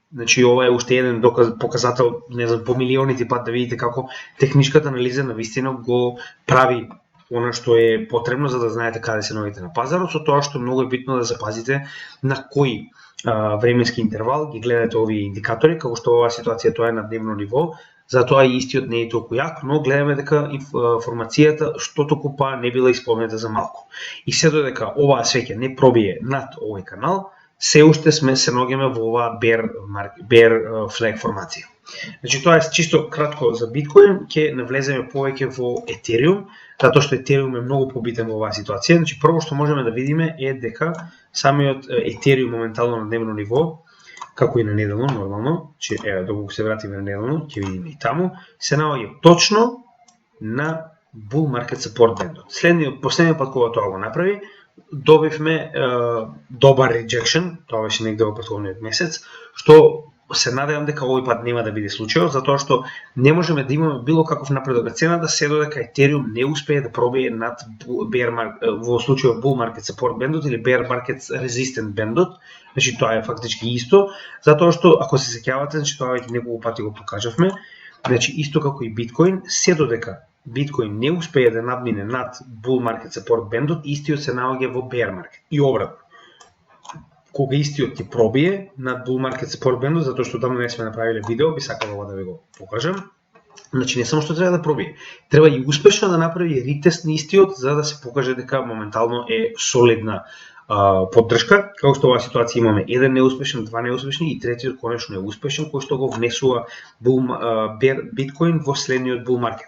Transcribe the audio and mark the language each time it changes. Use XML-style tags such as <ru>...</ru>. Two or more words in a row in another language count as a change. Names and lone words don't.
<mk>Значи, ова е уште еден показател, не знам, по милионити пат да видите како техничката анализа на вистина го прави она што е потребно за да знаете каде се наоѓате на пазарот, со тоа што многу е битно да запазите на кој временски интервал ги гледате овие индикатори, како што оваа ситуација тоа е на дневно ниво, затоа и истиот не е толку јак, но гледаме дека информацијата што толку па не била исполнета за малку. И се додека оваа свеќа не пробие над овој канал, се уште се наоѓаме во оваа</mk> <en>bear flag</en> <mk>формација. Значи тоа е чисто кратко за биткоин, ќе навлеземе повеќе во Ethereum, затоа што Ethereum е многу побитен во оваа ситуација. Значи прво што можеме да видиме е дека самиот Ethereum моментално на дневно ниво, како и на неделно нормално, че еве доколку се вратиме на неделно, ќе видиме и таму, се наоѓа точно на</mk> <en>bull market support band.</en> <mk>Последниот пат кога тоа го направи, добивме добар rejection, тоа беше негде во претходниот месец, што се надевам дека овој пат нема да биде случајот, затоа што не можеме да имаме било каков напредок на цената се додека Ethereum не успее да пробие над во случајот</mk> <en>bull market support band</en> <mk>или</mk> <en>bear market resistant band.</en> <mk>Значи тоа е фактички исто, затоа што ако се сеќавате, значи тоа веќе неколку пати го покажавме, значи исто како и биткоин, се додека биткоин не успее да надмине над</mk> <en>bull market support band,</en> <mk>истиот се наоѓа во</mk> <en>bear market.</en> <mk>И обратно. Кога истиот ќе пробие над</mk> <en>bull market support band,</en> <mk>затоа што таму не сме направиле видео, би сакал ова да ви го покажам. Значи не само што треба да пробие, треба и успешно да направи ретест на истиот за да се покаже дека моментално е солидна поддршка. Како што оваа ситуација имаме еден неуспешен, два неуспешни и третиот конечно е успешен, кој што го внесува биткоин во следниот</mk> <en>bull market.</en>